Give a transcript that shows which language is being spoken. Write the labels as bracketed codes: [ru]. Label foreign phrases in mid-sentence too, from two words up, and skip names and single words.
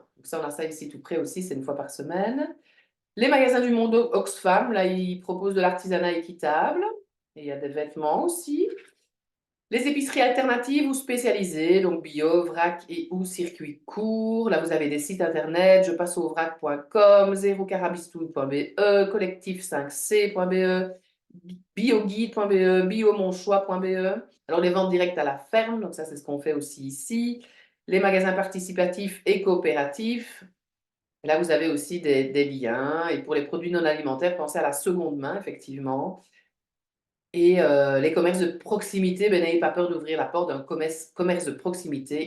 [fr] Donc ça, on a ça ici tout près aussi, c'est une fois par semaine. Les magasins du monde Oxfam, là, ils proposent de l'artisanat équitable, et il y a des vêtements aussi. Les épiceries alternatives ou spécialisées, donc bio, vrac et ou circuit court. Là, vous avez des sites internet, je passe au vrac.com, zérocarabistoun.be, collectif5c.be, bioguide.be, biomonchoix.be. Alors, les ventes directes à la ferme, donc ça, c'est ce qu'on fait aussi ici. Les magasins participatifs et coopératifs. Là, vous avez aussi des liens. Et pour les produits non alimentaires, pensez à la seconde main, effectivement. Et les commerces de proximité, ben, n'ayez pas peur d'ouvrir la porte d'un commerce de proximité.